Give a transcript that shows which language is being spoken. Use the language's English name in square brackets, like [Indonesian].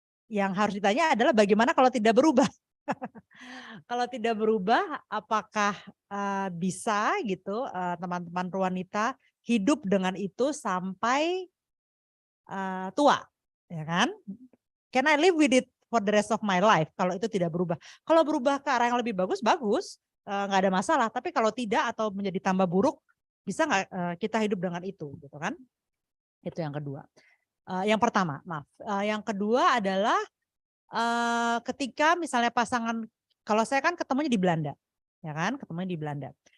[Indonesian] Yang harus ditanya adalah bagaimana kalau tidak berubah. Kalau tidak berubah, apakah bisa gitu teman-teman Ruanita hidup dengan itu sampai tua, ya kan? [English] Can I live with it for the rest of my life? [Indonesian] Kalau itu tidak berubah. Kalau berubah ke arah yang lebih bagus, nggak ada masalah. Tapi kalau tidak atau menjadi tambah buruk, bisa nggak kita hidup dengan itu, gitu kan? Itu yang kedua. Yang pertama, maaf. Yang kedua adalah ketika misalnya pasangan, kalau saya kan ketemunya di Belanda, ya kan, ketemunya di Belanda.